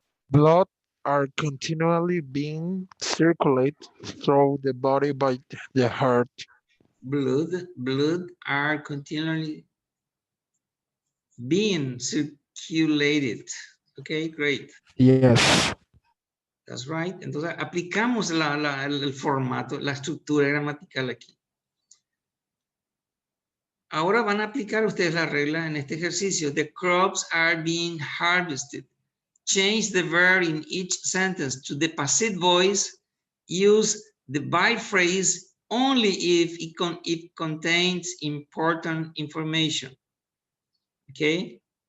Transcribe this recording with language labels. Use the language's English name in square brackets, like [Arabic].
[English] Blood are continually being circulated through the body by the heart. Blood are continually being circulated. Okay, great. Yes. That's right. [Spanish] Entonces aplicamos el formato, la estructura gramatical aquí. Ahora van a aplicar ustedes la regla en este ejercicio. [English] The crops are being harvested. Change the verb in each sentence to the passive voice. Use the by phrase only if it contains important information. Okay?